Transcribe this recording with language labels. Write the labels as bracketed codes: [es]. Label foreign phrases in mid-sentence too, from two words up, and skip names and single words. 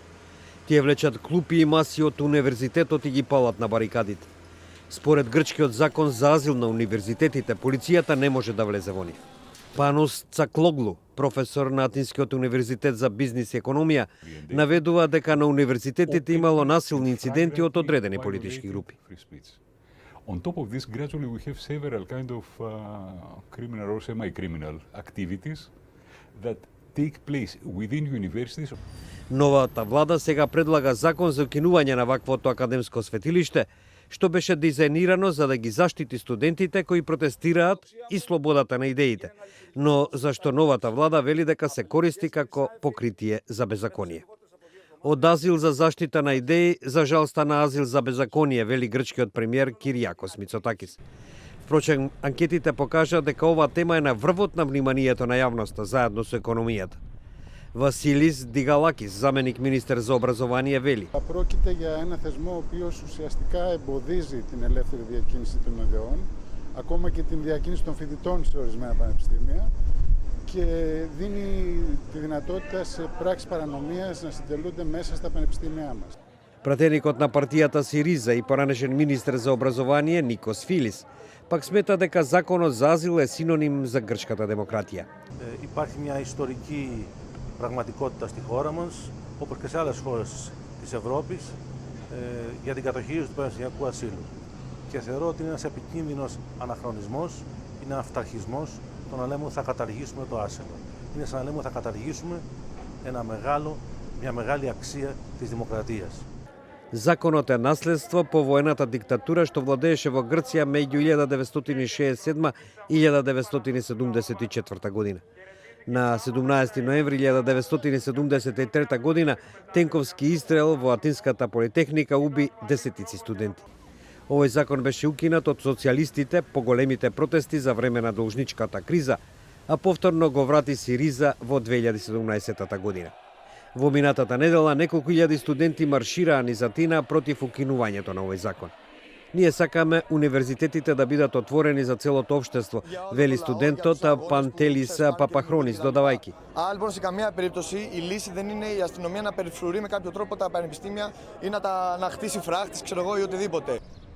[mk] Тие влечат клупи и маси од универзитетот и ги палат на барикадите. Според грчкиот закон за азил на универзитетите, полицијата не може да влезе во нив. Панос Цаклоглу, професор на Атинскиот универзитет за бизнис и економија, наведува дека на универзитетите имало насилни инциденти од одредени политички групи. [en] On top of this, gradually we have several kind of criminal or semi-criminal activities that take place within universities. [mk] Новата влада сега предлага закон за укинување на ваквото академско светилиште, што беше дизајнирано за да ги заштити студентите кои протестираат и слободата на идеите, но зашто новата влада вели дека се користи како покритие за беззаконие. Од азил за заштита на идеи, за жал стана азил за беззаконие, вели грчкиот премиер Кириакос Мицотакис. Впрочем, анкетите покажа дека оваа тема е на врвот на вниманието на јавноста, заедно со економијата. Βασίλης Διγαλάκης, заменик министер за образование, вели. [el] Πρόκειται για ένα θεσμό ο οποίος ουσιαστικά εμποδίζει την ελεύθερη διακίνηση των ιδεών, ακόμα και την διακίνηση των φοιτητών σε ορισμένα πανεπιστήμια και δίνει τη δυνατότητα σε πράξεις παρανομίας να συντελούνται μέσα στα πανεπιστήμια μας. [mk] Пратеникот на партијата Сириза и поранешен министер за образование Никос Филис пак смета дека законот за азил е синоним за грчката демократија. [el] Υπάρχει μια ιστορική πραγματικότητα στη χώρα μας, όπως και σε άλλες χώρες της Ευρώπης, για την κατοχήρωση του πανεπιστημιακού ασύλου. Και θεωρώ ότι είναι ένας επικίνδυνος αναχρονισμός, είναι αυταρχισμός το να λέμε ότι θα καταργήσουμε το άσυλο. Είναι σαν να λέμε ότι θα καταργήσουμε μια μεγάλη αξία της δημοκρατίας. [mk] Законот е наследство по воената диктатура што владееше во Грција меѓу 1967 и 1974 година. На 17 ноември 1973 година тенковски истрел во Атинската политехника уби десетици студенти. Овој закон беше укинат од социјалистите по големите протести за време на должничката криза, а повторно го врати Сириза во 2017 година. Во минатата недела неколку илјади студенти маршираа низ Атина против укинувањето на овој закон. Ние сакаме универзитетите да бидат отворени за целото општество, вели студентот Παντέλης Παπαχρόνης, δodavaјќи. [el] Άρα λοιπόν σε καμία περίπτωση η λύση δεν είναι η αστυνομία να περιφρουρεί με κάποιο τρόπο τα πανεπιστήμια ή να χτίσει φράχτης, ξέρω εγώ, ή οτιδήποτε.